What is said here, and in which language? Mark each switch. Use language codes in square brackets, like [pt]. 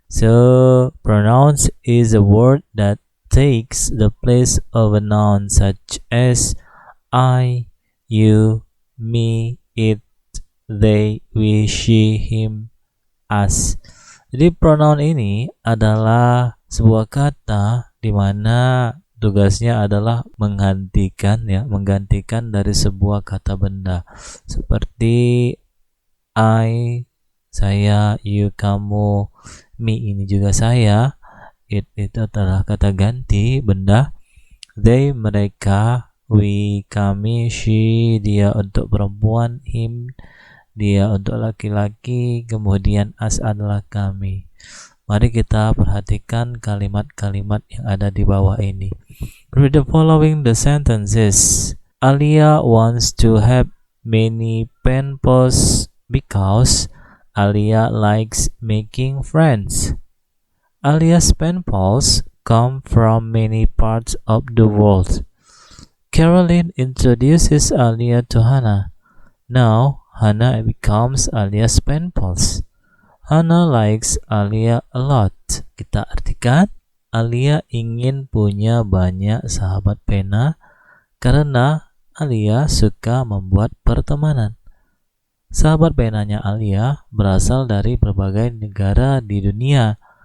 [en] So, pronouns is a word that takes the place of a noun such as I, you, me, it, they, we, she, him, us. [id] Jadi pronoun ini adalah sebuah kata di mana tugasnya adalah menggantikan dari sebuah kata benda, seperti I, saya, you, kamu, me ini juga saya, it itu adalah kata ganti benda, they mereka, we kami, she dia untuk perempuan, him dia untuk laki-laki, kemudian us adalah kami. Mari kita perhatikan kalimat-kalimat yang ada di bawah ini. [en] Read the following the sentences. Alia wants to have many pen pals because Alia likes making friends. Alia's pen pals come from many parts of the world. Caroline introduces Alia to Hannah. Now, Hannah becomes Alia's pen pals. Hannah likes Alia a lot. [id] Kita artikan, Alia ingin punya banyak sahabat pena karena Alia suka membuat pertemanan. Sahabat penanya Alia berasal dari berbagai negara di dunia.